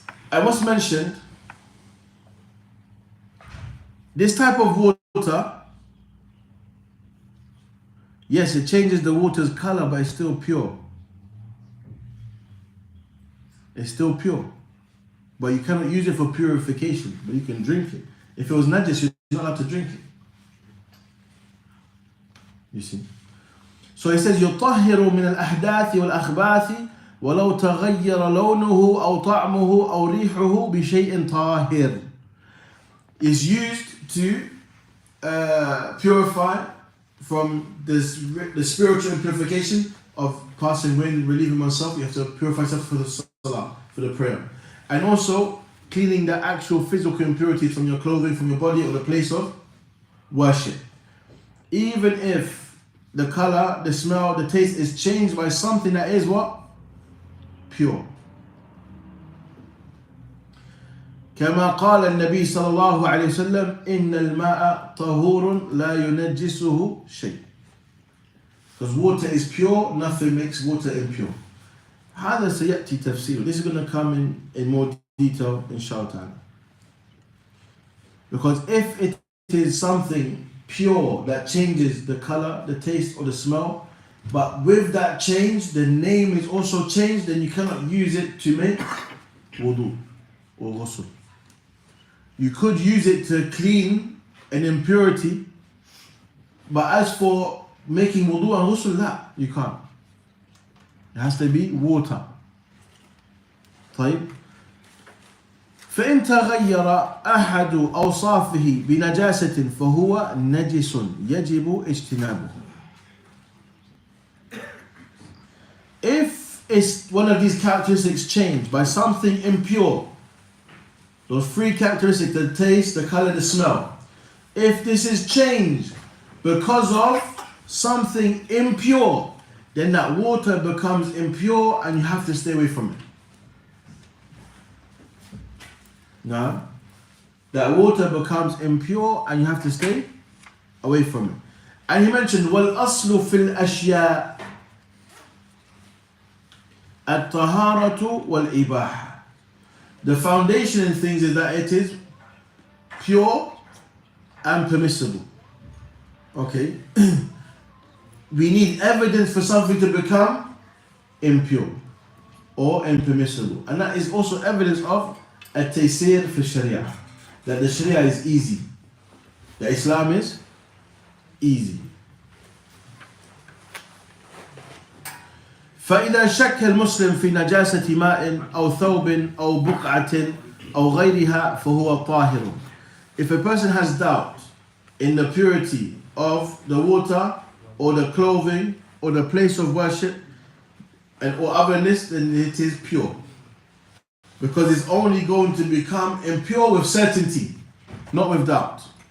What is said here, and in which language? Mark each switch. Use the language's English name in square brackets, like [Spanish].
[English] I must mention, this type of water, yes, it changes the water's color, but it's still pure. It's still pure. But you cannot use it for purification, but you can drink it. If it was najis, you're not allowed to drink it. You see? So it says, [Arabic] يطهر من الأحداث والأخباث ولو تغير لونه أو طعمه أو ريحه بشيء طاهر. [English] Is used to purify from the spiritual purification of passing wind, relieving oneself. You have to purify yourself for the salah, for the prayer. And also cleaning the actual physical impurities from your clothing, from your body, or the place of worship. Even if the color, the smell, the taste is changed by something that is what? Pure. [Arabic] كما قال النبي صلى الله عليه وسلم إن الماء طهور لا ينجسه شيء. [English] Because water is pure, nothing makes water impure. [Arabic] هذا سيأتي تفسير. [English] This is going to come in more detail inshallah. Because if it is something pure that changes the color, the taste, or the smell, but with that change, the name is also changed, then you cannot use it to make wudu or ghusl. You could use it to clean an impurity, but as for making wudu and ghusl, that you can't. It has to be water. [Arabic] طيب. فإن تغير أحد أوصافه بنجاسة فهو نجس يجب اجتنابه. [English] If it's one of these characteristics changed by something impure, those 3 characteristics, the taste, the color, the smell, if this is changed because of something impure, then that water becomes impure and you have to stay away from it. No? That water becomes impure and you have to stay away from it. And he mentioned, [Arabic] وَالْأَصْلُ فِي الْأَشْيَاءِ الطهارة والإباحة. [English] The foundation in things is that it is pure and permissible. Okay? We need evidence for something to become impure or impermissible. And that is also evidence of at-taysir fi sharia. That the sharia is easy. The Islam is easy. [Arabic] فإذا شك المسلم في نجاسة ماء أو ثوب أو بقعة أو غيرها فهو طاهر. [English] If a person has doubt in the purity of the water or the clothing or the place of worship and or otherness, then it is pure. Because it's only going to become impure with certainty, not with doubt.